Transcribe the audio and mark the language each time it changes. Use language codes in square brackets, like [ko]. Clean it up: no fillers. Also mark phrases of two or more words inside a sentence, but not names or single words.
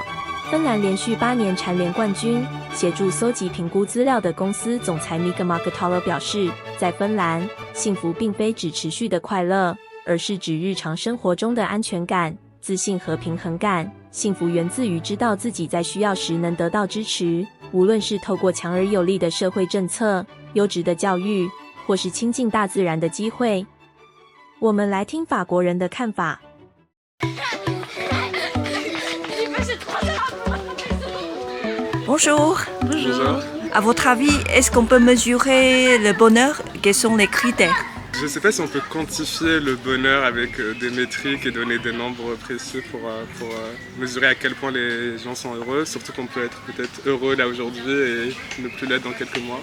[zh] 芬兰连续8年蝉联冠军。协助搜集评估资料的公司总裁 Mika Makatalo 表示，在芬兰，幸福并非指持续的快乐，而是指日常生活中的安全感、自信和平衡感。幸福源自于知道自己在需要时能得到支持，无论是透过强而有力的社会政策、优质的教育，或是亲近大自然的机会。我们来听法国人的看法。 [fr] Bonjour. Bonjour. À votre avis, est-ce qu'on peut mesurer le bonheur? Quels sont les critères? Je ne sais pas si on peut quantifier le bonheur avec des métriques et donner des nombres précis pour mesurer à quel point les gens sont heureux, surtout qu'on peut être peut-être heureux là aujourd'hui et ne plus l'être dans quelques mois.